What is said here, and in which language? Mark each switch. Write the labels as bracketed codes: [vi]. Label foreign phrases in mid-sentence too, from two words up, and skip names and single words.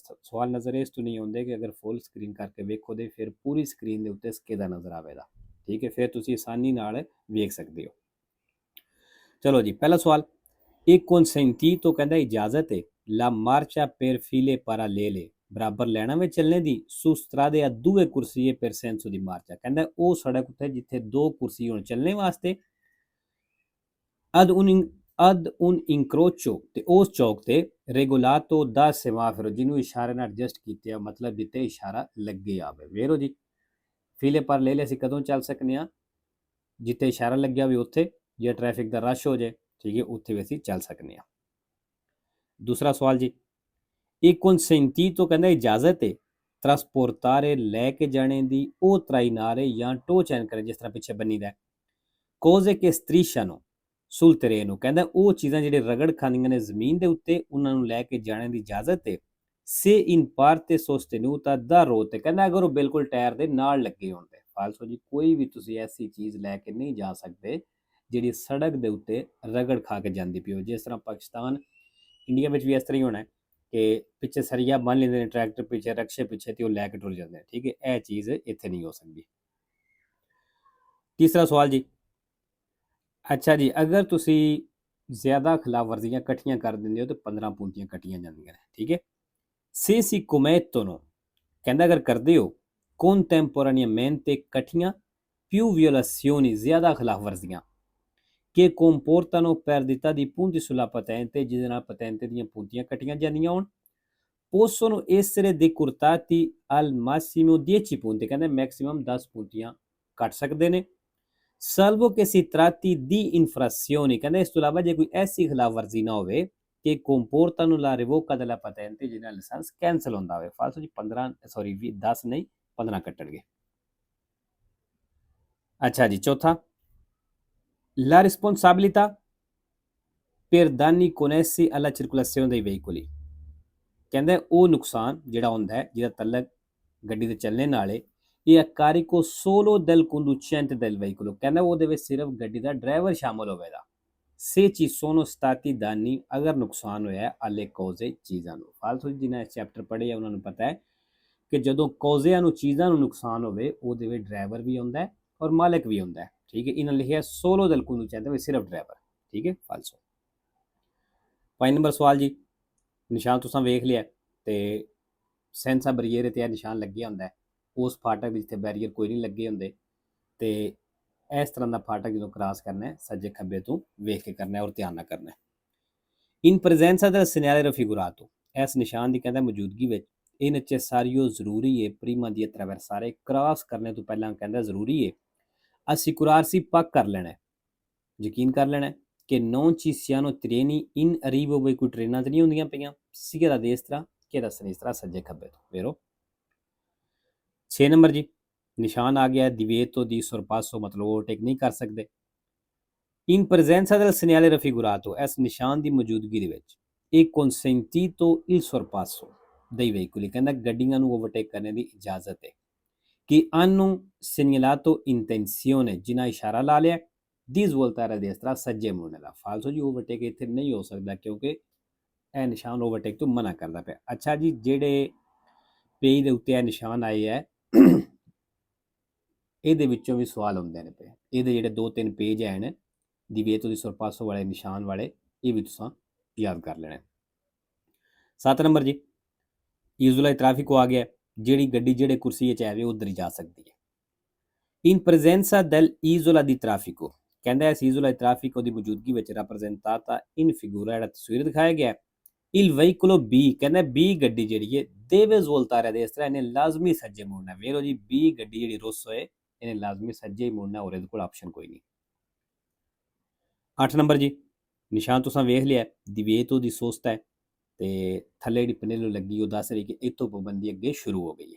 [pa] ਸਵਾਲ ਨਜ਼ਰ ਇਸ ਤੋਂ ਨਹੀਂ ਆਉਂਦੇ ਕਿ ਅਗਰ ਫੁੱਲ ਸਕਰੀਨ ਕਰਕੇ ਵੇਖੋ ਤੇ ਫਿਰ ਪੂਰੀ ਸਕਰੀਨ ਦੇ ਉੱਤੇ ਸਕੇਦਾ ਨਜ਼ਰ ਆਵੇਗਾ। ਠੀਕ ਹੈ, ਫਿਰ ਤੁਸੀਂ ਆਸਾਨੀ ਨਾਲ ਵੇਖ ਸਕਦੇ ਹੋ। ਚਲੋ ਜੀ, ਪਹਿਲਾ ਸਵਾਲ, ਇੱਕ ਕਨਸੈਂਟੀ ਤੋਂ ਕਹਿੰਦਾ ਇਜਾਜ਼ਤ ਹੈ [it] la marcia per file parallele [pa] ਬਰਾਬਰ ਲੈਣਾ ਵਿੱਚ ਚੱਲਣੇ ਦੀ [it] su strade a due corsie per senso di marcia। [pa] ਕਹਿੰਦਾ ਉਹ ਸੜਕ ਉੱਤੇ ਜਿੱਥੇ ਦੋ ਕੁਰਸੀ ਹੋਣ ਚੱਲਣੇ ਵਾਸਤੇ [it] ad un incrocio [pa] ਤੇ ਉਸ ਚੌਕ ਤੇ [it] regolato da semaforo [pa] ਜਿਹਨੂੰ ਇਸ਼ਾਰੇ ਨਾਲ ਐਡਜਸਟ ਕੀਤੇ ਆ, ਮਤਲਬ ਜਿੱਤੇ ਇਸ਼ਾਰਾ ਲੱਗੇ ਆਵੇ। ਵੇਰੋ ਜੀ, ਫੀਲੇ ਪਰ ਲੈ ਅਸੀਂ ਕਦੋਂ ਚੱਲ ਸਕਨੇ ਆ? ਜਿੱਥੇ ਇਸ਼ਾਰਾ ਲੱਗਿਆ ਹੋਵੇ ਉੱਥੇ, ਜੇ ਟ੍ਰੈਫਿਕ ਦਾ ਰਸ਼ ਹੋ ਜਾਏ, ਠੀਕ ਹੈ, ਉੱਥੇ ਵੀ ਅਸੀਂ ਚੱਲ ਸਕਨੇ ਆ। ਦੂਸਰਾ ਸਵਾਲ ਜੀ, ਇੱਕ ਕਨਸੈਂਟੀ ਤੋਂ ਕਹਿੰਦਾ ਇਜਾਜ਼ਤ ਹੈ ਟਰਾਂਸਪੋਰਟਾਰੇ ਲੈ ਕੇ ਜਾਣੇ ਦੀ ਉਹ trainare ਜਾਂ ਟੋ ਚੈਨ ਕਰੇ, ਜਿਸ ਤਰ੍ਹਾਂ ਪਿੱਛੇ ਬੰਨੀ ਦਾ ਕੋਜ਼ੇ ਕੇ [it] strisciano sul terreno। [pa] ਕਹਿੰਦਾ ਉਹ ਚੀਜ਼ਾਂ ਜਿਹੜੇ ਰਗੜ ਖਾਂਦੀਆਂ ਨੇ ਜ਼ਮੀਨ ਦੇ ਉੱਤੇ, ਉਹਨਾਂ ਨੂੰ ਲੈ ਕੇ ਜਾਣੇ ਦੀ ਇਜਾਜ਼ਤ ਹੈ [it] se in parte sostenuta da rotte। [pa] ਕਹਿੰਦਾ ਅਗਰ ਉਹ ਬਿਲਕੁਲ ਟਾਇਰ ਦੇ ਨਾਲ ਲੱਗੇ ਹੋਣ ਤੇ। ਫਾਲਸੋ ਜੀ, ਕੋਈ ਵੀ ਤੁਸੀਂ ਐਸੀ ਚੀਜ਼ ਲੈ ਕੇ ਨਹੀਂ ਜਾ ਸਕਦੇ ਜਿਹੜੀ ਸੜਕ ਦੇ ਉੱਤੇ ਰਗੜ ਖਾ ਕੇ ਜਾਂਦੀ ਪਈ ਹੋ। ਜਿਸ ਤਰ੍ਹਾਂ ਪਾਕਿਸਤਾਨ, ਇੰਡੀਆ ਵਿੱਚ ਵੀ ਇਸ ਤਰ੍ਹਾਂ ਹੀ ਹੋਣਾ ਹੈ ਕਿ ਪਿੱਛੇ ਸਰੀਆ ਬੰਨ ਲੈਂਦੇ ਨੇ ਟਰੈਕਟਰ ਪਿੱਛੇ, ਰਕਸ਼ੇ ਪਿੱਛੇ, ਤੇ ਉਹ ਲੈ ਕੇ ਟੁਰ ਜਾਂਦੇ ਨੇ। ਠੀਕ ਹੈ, ਇਹ ਚੀਜ਼ ਇੱਥੇ ਨਹੀਂ ਹੋ ਸਕਦੀ। ਤੀਸਰਾ ਸਵਾਲ ਜੀ, ਅੱਛਾ ਜੀ, ਅਗਰ ਤੁਸੀਂ ਜ਼ਿਆਦਾ ਖਿਲਾਫ ਵਰਜ਼ੀਆਂ ਇਕੱਠੀਆਂ ਕਰ ਦਿੰਦੇ ਹੋ ਤਾਂ 15 ਪੂੰਜੀਆਂ ਕੱਟੀਆਂ ਜਾਂਦੀਆਂ ਨੇ। ਠੀਕ ਹੈ, [it] se si commettono [pa] ਕਹਿੰਦਾ ਅਗਰ ਕਰਦੇ ਹੋ [it] contemporaneamente ਇਕੱਠੀਆਂ più violazioni [pa] ਜ਼ਿਆਦਾ ਖਿਲਾਫ ਵਰਜ਼ੀਆਂ [it] che comportano perdita di punti sulla patente [pa] ਜਿਹਦੇ ਨਾਲ ਪਤੈਂਤੇ ਦੀਆਂ ਪੂੰਜੀਆਂ ਕੱਟੀਆਂ ਜਾਂਦੀਆਂ ਹੋਣ [it] possono essere decurtati al massimo 10 punti। [pa] ਕਹਿੰਦੇ ਮੈਕਸਿਮਮ 10 ਪੂੰਜੀਆਂ ਕੱਟ ਸਕਦੇ ਨੇ। [it] salvo che si tratti di infrazioni। [pa] ਕਹਿੰਦੇ ਇਸ ਤੋਂ ਇਲਾਵਾ ਜੇ ਕੋਈ ਐਸੀ ਖਿਲਾਫ ਵਰਜ਼ੀ ਨਾ ਹੋਵੇ ਕਿ [it] comportano la revoca della patente [pa] ਜਿਹਦੇ ਨਾਲ ਲਾਇਸੈਂਸ ਕੈਂਸਲ ਹੁੰਦਾ ਹੋਵੇ। ਫਾਲਤੂ ਜੀ 10 ਨਹੀਂ 15 ਕੱਟਣਗੇ। ਅੱਛਾ ਜੀ, ਚੌਥਾ, [it] la responsabilità per danni connessi alla circolazione dei veicoli। [pa] ਕਹਿੰਦੇ ਉਹ ਨੁਕਸਾਨ ਜਿਹੜਾ ਹੁੰਦਾ ਹੈ ਜਿਹਦਾ ਤਲਕ ਗੱਡੀ ਦੇ ਚੱਲਣੇ ਨਾਲ ਹੈ, ਇਹ [it] carico solo del conducente del veicolo। [pa] ਕਹਿੰਦਾ ਉਹਦੇ ਵਿੱਚ ਸਿਰਫ ਗੱਡੀ ਦਾ ਡਰਾਈਵਰ ਸ਼ਾਮਲ ਹੋਵੇਗਾ। [it] se ci sono stati danni [pa] ਅਗਰ ਨੁਕਸਾਨ ਹੋਇਆ [it] alle cose [pa] ਚੀਜ਼ਾਂ ਨੂੰ। ਫਾਲਤੂ ਜਿਨ੍ਹਾਂ ਇਸ ਚੈਪਟਰ ਪੜ੍ਹੇ ਆ ਉਹਨਾਂ ਨੂੰ ਪਤਾ ਹੈ ਕਿ ਜਦੋਂ ਕੌਜ਼ਿਆਂ ਨੂੰ, ਚੀਜ਼ਾਂ ਨੂੰ ਨੁਕਸਾਨ ਹੋਵੇ, ਉਹਦੇ ਵਿੱਚ ਡਰਾਈਵਰ ਵੀ ਹੁੰਦਾ ਹੈ ਔਰ ਮਾਲਕ ਵੀ ਹੁੰਦਾ ਹੈ। ਠੀਕ ਹੈ, ਇਹਨਾਂ ਲਿਖਿਆ [it] solo del conducente [pa] ਵਿੱਚ ਸਿਰਫ ਡਰਾਈਵਰ। ਠੀਕ ਹੈ, ਫਾਲਸੋ। 5 ਨੰਬਰ ਸਵਾਲ ਜੀ, ਨਿਸ਼ਾਨ ਤੁਸੀਂ ਵੇਖ ਲਿਆ ਤੇ ਸੈਂਸਾ ਬਰੀਅਰ ਤੇ ਇਹ ਨਿਸ਼ਾਨ ਲੱਗਿਆ ਹੁੰਦਾ ਹੈ। ਉਸ ਫਾਟਕ ਜਿੱਥੇ ਬੈਰੀਅਰ ਕੋਈ ਨਹੀਂ ਲੱਗੇ ਹੁੰਦੇ ਤੇ ਇਸ ਤਰ੍ਹਾਂ ਦਾ ਫਾਟਕ ਜਦੋਂ ਕ੍ਰਾਸ ਕਰਨਾ ਹੈ ਸੱਜੇ ਖੱਬੇ ਤੋਂ ਵੇਖ ਕੇ ਕਰਨਾ ਹੈ ਔਰ ਧਿਆਨ ਨਾਲ ਕਰਨਾ ਹੈ। [it] in presenza del segnale raffigurato [pa] ਇਸ ਨਿਸ਼ਾਨ ਦੀ ਕਹਿੰਦਾ ਮੌਜੂਦਗੀ ਵਿੱਚ [it] è necessario [pa] ਜ਼ਰੂਰੀ ਹੈ [it] prima di attraversare [pa] ਕ੍ਰਾਸ ਕਰਨੇ ਤੋਂ ਪਹਿਲਾਂ ਕਹਿੰਦਾ ਜ਼ਰੂਰੀ ਹੈ assicurarsi ਪੱਕ ਕਰ ਲੈਣਾ, ਯਕੀਨ ਕਰ ਲੈਣਾ ਕਿ [it] non ci siano treni in arrivo, [pa] ਵੀ ਕੋਈ ਟ੍ਰੇਨਾਂ ਤੇ ਨਹੀਂ ਹੁੰਦੀਆਂ ਪਈਆਂ [it] sia da destra che da sinistra, [pa] ਸੱਜੇ ਖੱਬੇ ਤੋਂ। ਵੇਰੋ 6 ਨੰਬਰ ਜੀ, ਨਿਸ਼ਾਨ ਆ ਗਿਆ [it] divieto di sorpasso, [pa] ਮਤਲਬ ਓਵਰਟੇਕ ਨਹੀਂ ਕਰ ਸਕਦੇ। [it] in presenza del segnale raffigurato [pa] ਇਸ ਨਿਸ਼ਾਨ ਦੀ ਮੌਜੂਦਗੀ ਦੇ ਵਿੱਚ [it] ਇਹ consentito il sorpasso dei veicoli। [pa] ਕਹਿੰਦਾ ਗੱਡੀਆਂ ਨੂੰ ਓਵਰਟੇਕ ਕਰਨ ਦੀ ਇਜਾਜ਼ਤ ਹੈ ਕਿ [it] hanno segnalato intenzione [pa] ਜਿਨ੍ਹਾਂ ਇਸ਼ਾਰਾ ਲਾ ਲਿਆ [it] di svoltare a destra [pa] ਸੱਜੇ ਮੁੜਨੇ ਦਾ। ਫਾਲਤੂ ਜੀ ਓਵਰਟੇਕ ਇੱਥੇ ਨਹੀਂ ਹੋ ਸਕਦਾ ਕਿਉਂਕਿ ਇਹ ਨਿਸ਼ਾਨ ਓਵਰਟੇਕ ਤੋਂ ਮਨਾ ਕਰਦਾ ਪਿਆ। ਅੱਛਾ ਜੀ, ਜਿਹੜੇ ਪੇਜ ਦੇ ਉੱਤੇ ਇਹ ਨਿਸ਼ਾਨ ਆਏ ਹੈ ਇਹਦੇ ਵਿੱਚੋਂ ਵੀ ਸਵਾਲ ਹੁੰਦੇ ਨੇ ਪਏ। ਇਹਦੇ ਜਿਹੜੇ 2-3 ਪੇਜ ਹਨ [it] divieto di sorpasso [pa] ਵਾਲੇ ਨਿਸ਼ਾਨ ਵਾਲੇ, ਇਹ ਵੀ ਤੁਸੀਂ ਯਾਦ ਕਰ ਲੈਣਾ। 7 ਨੰਬਰ ਜੀ, ਇਜ਼ੋਲਾ ਟ੍ਰੈਫਿਕ ਆ ਗਿਆ, ਜਿਹੜੀ ਗੱਡੀ ਜਿਹੜੇ ਕੁਰਸੀ 'ਚ ਆਵੇ ਉਧਰ ਹੀ ਜਾ ਸਕਦੀ ਹੈ। [it] in presenza del isola di traffico, [pa] ਕਹਿੰਦਾ ਇਸ ਇਜ਼ੋਲਾ ਟ੍ਰੈਫਿਕੋ ਦੀ ਮੌਜੂਦਗੀ ਵਿੱਚ [it] rappresentata in figura, [pa] ਜਿਹੜਾ ਤਸਵੀਰ ਦਿਖਾਇਆ ਗਿਆ [it] il veicolo B, [pa] ਕਹਿੰਦਾ B ਗੱਡੀ ਜਿਹੜੀ ਹੈ [it] deve svoltare a destra, [pa] ਇਹਨੇ ਲਾਜ਼ਮੀ ਸੱਜੇ ਮੁੜਨਾ। ਵੇਖੋ ਜੀ B ਗੱਡੀ ਜਿਹੜੀ ਰੋਸੋ ਹੈ ਇਹਨੇ ਲਾਜ਼ਮੀ ਸੱਜੇ ਹੀ ਮੁੜਨਾ, ਹੋਰ ਇਹਦੇ ਕੋਲ ਆਪਸ਼ਨ ਕੋਈ ਨਹੀਂ। 8 ਨੰਬਰ ਜੀ, ਨਿਸ਼ਾਨ ਤੁਸੀਂ ਵੇਖ ਲਿਆ, [it] divieto di sosta [pa] ਹੈ ਤੇ ਥੱਲੇ ਜਿਹੜੀ ਪਨੇਲੋ ਲੱਗੀ ਉਹ ਦੱਸ ਰਹੀ ਕਿ ਇੱਥੋਂ ਪਾਬੰਦੀ ਅੱਗੇ ਸ਼ੁਰੂ ਹੋ ਗਈ ਹੈ।